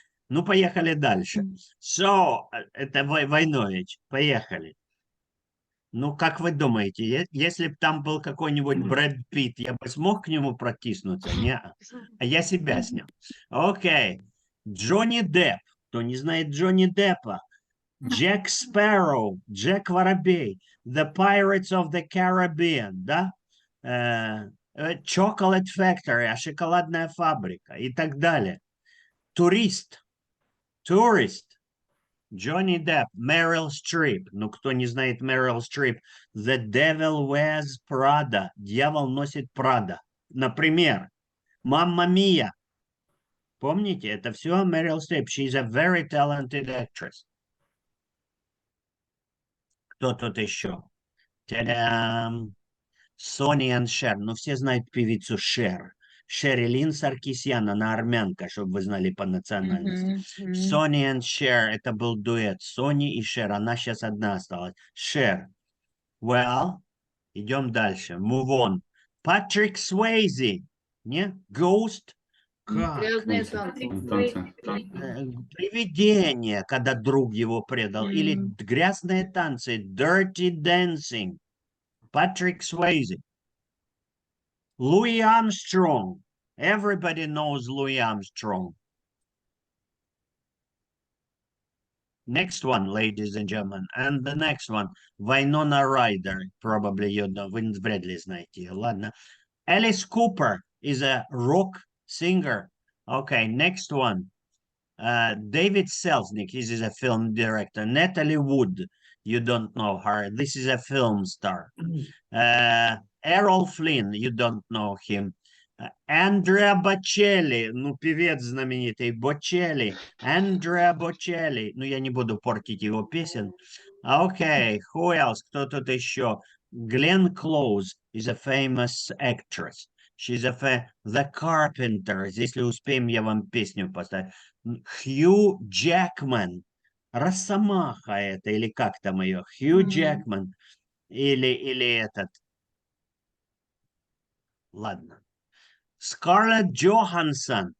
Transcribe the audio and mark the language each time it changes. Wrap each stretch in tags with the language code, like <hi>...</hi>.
<ru>Ну, поехали дальше. So, это Войнович, поехали. Ну, как вы думаете, если бы там был какой-нибудь Брэд Питт, я бы смог к нему протиснуться? Не, а я себя снял. Окей. Джонни Депп. Кто не знает Джонни Деппа? Джек Спарроу, Джек Воробей, The Pirates of the Caribbean, да? Chocolate Factory, шоколадная фабрика и так далее. Турист. Джонни Депп, Мэрил Стрип. Ну, кто не знает Мэрил Стрип? The Devil Wears Prada. Дьявол носит Прада. Например, Мамма Мия. Помните, это все Мэрил Стрип.</ru> <en>She's a very talented actress.</en> <ru>Кто тут еще? Та-дам! Сони and Шер. Ну, все знают певицу Шер. Шерилин Саркисян, она армянка, чтобы вы знали по национальности. Сони and Шер, это был дуэт. Сони и Шер, она сейчас одна осталась. Шер. Well, идем дальше.</ru> <en>Move on.</en> <ru>Патрик Суэйзи. Не? Ghost. Как? Грязные Танцы. танцы. Привидение, когда друг его предал. Или грязные танцы. Dirty Dancing.</ru> <en>Patrick Swayze. Louis Armstrong. Everybody knows Louis Armstrong. Next one, ladies and gentlemen. And the next one, Winona Ryder. Probably you know,</en> <ru>вы вряд ли знаете ее. Ладно.</ru> <en>Alice Cooper is a rock singer. Okay, next one. David Selznick, he is a film director. Natalie Wood, you don't know her. This is a film star. Errol Flynn, you don't know him.</en> <ru>Andrea Bocelli, ну, певец знаменитый, Bocelli. Andrea Bocelli, ну, я не буду портить его песен.</ru> <en>Okay, who else?</en> <ru>Кто тут еще?</ru> <en>Glenn Close is a famous actress. She's The Carpenters.</en> <ru>Если успеем, я вам песню поставлю. Хью Джекман. Росомаха это, или как там ее? Хью Джекман. Или этот. Ладно. Скарлетт Джоханссон.</ru>